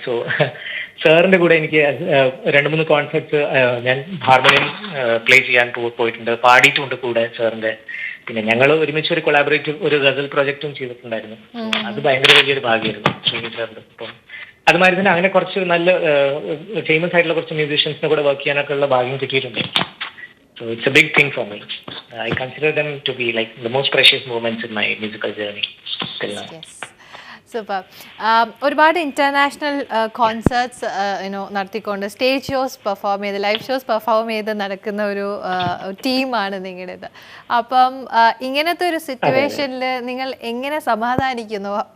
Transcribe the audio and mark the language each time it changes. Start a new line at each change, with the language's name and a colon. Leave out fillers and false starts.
Malayalam: So സാറിന്റെ കൂടെ എനിക്ക് 2-3 കോൺസെർട്സ് ഞാൻ ഹാർമോണിയം പ്ലേ ചെയ്യാൻ പോയിട്ടുണ്ട്, പാടിയിട്ടുണ്ട് കൂടെ സാറിന്റെ. പിന്നെ ഞങ്ങൾ ഒരുമിച്ച് ഒരു കൊളാബറേറ്റീവ് ഒരു ഗസൽ പ്രോജക്റ്റും ചെയ്തിട്ടുണ്ടായിരുന്നു. അത് ഭയങ്കര വലിയൊരു ഭാഗ്യമായിരുന്നു ശ്രീനി സാറിന്റെ. അപ്പം അതുമാതിരി തന്നെ അങ്ങനെ കുറച്ച് നല്ല ഫേമസ് ആയിട്ടുള്ള കുറച്ച് മ്യൂസീഷ്യൻസിനെ കൂടെ വർക്ക് ചെയ്യാനൊക്കെ ഉള്ള ഭാഗ്യം കിട്ടിയിട്ടുണ്ട്.
English: So it's a big thing for me. I consider them to be like the most precious moments in my musical journey till now. Yes. Super.
Malayalam: ഒരുപാട് ഇന്റർനാഷണൽ കോൺസേർട്സ് നടത്തിക്കൊണ്ട് സ്റ്റേജ് ഷോസ് പെർഫോം ചെയ്ത് live shows perform ചെയ്ത് നടക്കുന്ന ഒരു ടീമാണ് നിങ്ങളുടേത്. അപ്പം ഇങ്ങനത്തെ ഒരു സിറ്റുവേഷനിൽ നിങ്ങൾ എങ്ങനെ സമാധാനിക്കുന്നു?